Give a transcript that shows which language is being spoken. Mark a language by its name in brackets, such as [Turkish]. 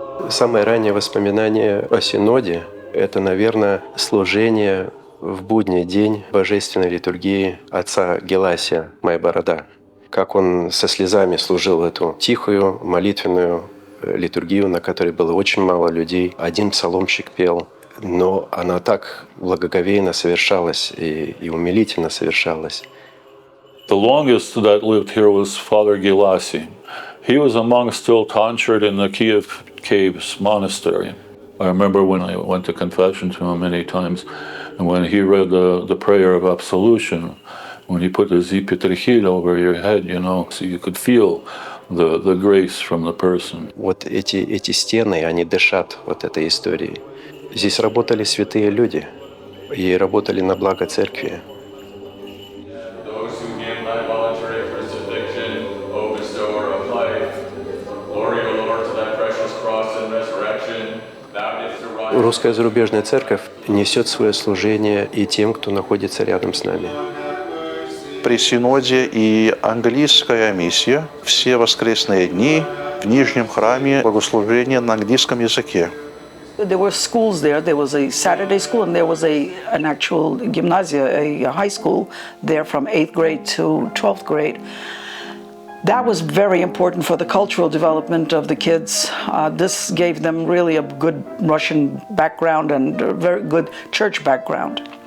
[Russian] Самое раннее воспоминание о Синоде – это, наверное, служение в будний день божественной литургии отца Геласия «Моя борода». Как он со слезами служил эту тихую молитвенную литургию, на которой было очень мало людей. Один псаломщик пел, но она так благоговейно совершалась и умилительно совершалась. [English] The longest that lived here was Father Gelasi. He was a monk still tonsured in the Kiev Caves monastery. I remember when I went to confession to him many times, and when he read the prayer of absolution, when he put the Zipitrachil over your head, you know, so you could feel the grace from the person. [Russian] Вот эти стены, они дышат вот этой историей. Здесь работали святые люди и работали на благо церкви. [English] Those who give thy voluntary crucifixion, O bestower of life, glory, O Lord, to thy precious cross and resurrection, thou didst arise. [Russian] Русская зарубежная церковь несет свое служение и тем, кто находится рядом с нами. При Синоде и английская миссия все воскресные дни в Нижнем храме богослужение на английском языке. [English] There were schools there. There was a Saturday school and there was an actual gymnasia, a high school there from 8th grade to 12th grade. That was very important for the cultural development of the kids. This gave them really a good Russian background and a very good church background.